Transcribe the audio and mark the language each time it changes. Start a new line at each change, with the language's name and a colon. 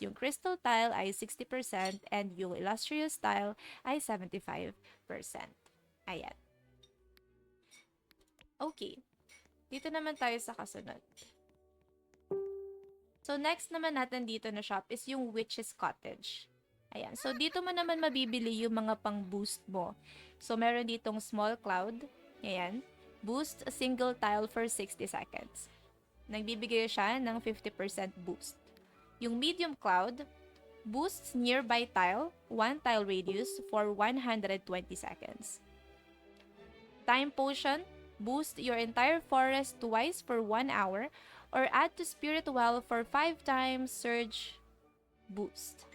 Filipino: Yung crystal tile ay 60% and yung illustrious tile ay 75%. Ayan. Okay. Dito naman tayo sa kasunod. So, next naman natin dito na shop is yung Witch's Cottage. Ayan. So, dito mo naman mabibili yung mga pang-boost mo. So, meron ditong small cloud. Ayan.
English: Boost a single tile for 60 seconds.
Filipino: Nagbibigay siya ng 50% boost.
English: Yung medium cloud, boosts nearby tile, 1 tile radius for 120 seconds. Time potion, boost your entire forest twice for 1 hour or add to spirit well for 5 times surge boost.